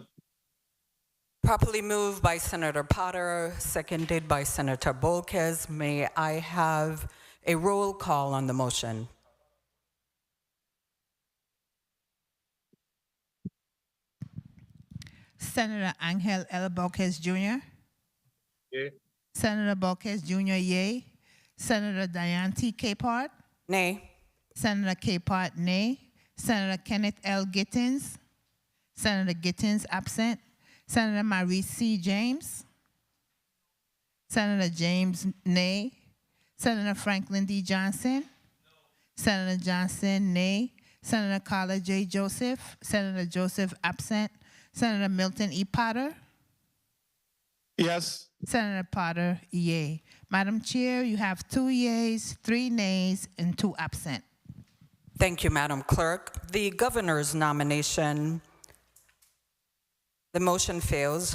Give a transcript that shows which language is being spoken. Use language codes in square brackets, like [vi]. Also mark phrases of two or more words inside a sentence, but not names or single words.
[en] Properly moved by Senator Potter, seconded by Senator Bolkes. May I have a roll call on the motion? Senator Angel L. Bolkes Jr. Yay. Senator Bolkes Jr., yay. Senator Diane T. Capehart. Nay. Senator Capehart, nay. Senator Kenneth L. Gittins. Senator Gittins, absent. Senator Maurice C. James. Senator James, nay. Senator Franklin D. Johnson. Senator Johnson, nay. Senator Carla J. Joseph. Senator Joseph, absent. Senator Milton E. Potter. Yes. Senator Potter, yay. Madam Chair, you have 2 yeas, 3 nays, and 2 absent. Thank you, Madam Clerk. The governor's nomination, the motion fails.